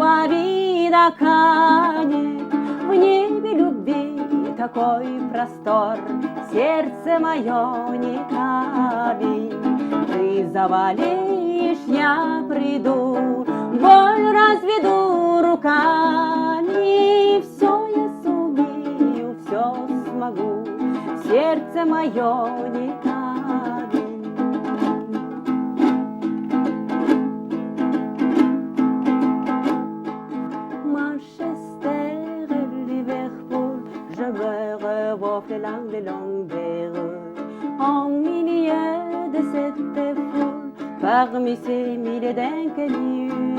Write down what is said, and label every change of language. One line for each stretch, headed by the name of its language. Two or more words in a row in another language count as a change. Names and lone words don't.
Russian: обида канет, в небе любви такой простор, сердце мое не камень, ты завалишь, я приду, боль разведу руками, все я сумею, все смогу, сердце мое не камень.
French: Manchester et Liverpool, je me revois flélant les longues rues, en milieu de cette foule, parmi ces milliers d'inconnus.